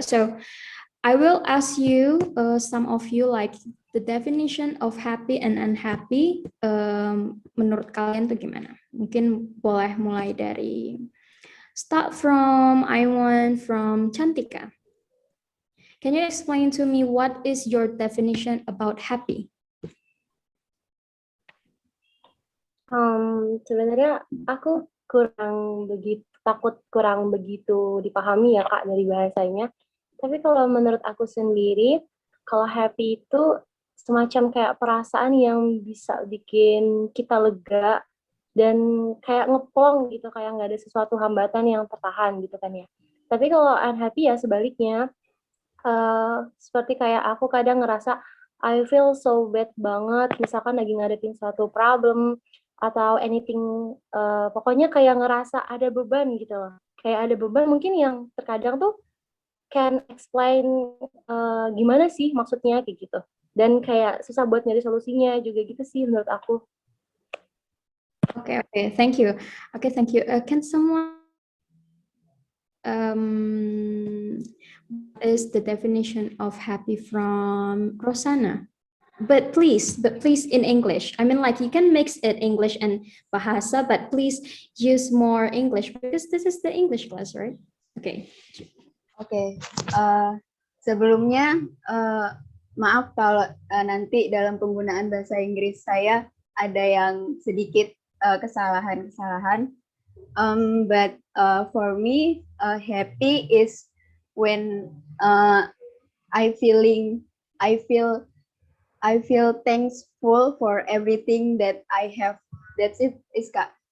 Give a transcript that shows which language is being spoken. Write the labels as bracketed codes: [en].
[en] So I will ask you some of you like the definition of happy and unhappy. [id] Menurut kalian tuh gimana? Mungkin boleh mulai dari [en] start from from [id] Cantika. [en] Can you explain to me what is your definition about happy? [id] Sebenarnya aku takut kurang begitu dipahami ya Kak dari bahasanya. Tapi kalau menurut aku sendiri, kalau happy itu semacam kayak perasaan yang bisa bikin kita lega dan kayak ngeplong gitu, kayak nggak ada sesuatu hambatan yang tertahan gitu kan ya. Tapi kalau unhappy ya sebaliknya, seperti kayak aku kadang ngerasa [en] I feel so bad [id] banget, misalkan lagi ngadepin suatu problem atau anything, pokoknya kayak ngerasa ada beban gitu loh. Kayak ada beban mungkin yang terkadang tuh [en] can explain [id] gimana sih maksudnya kayak gitu. Dan kayak susah buat nyari solusinya juga gitu sih menurut aku. [en] Okay, thank you. Okay, thank you. Can someone what is the definition of happy from Rosana? But please in English. I mean, like you can mix it English and Bahasa, but please use more English because this is the English class, right? Okay. [id] Oke. Sebelumnya maaf kalau nanti dalam penggunaan bahasa Inggris saya ada yang sedikit kesalahan-kesalahan. [en] But for me, happy is when I feel thankful for everything that I have. That's it, Iska.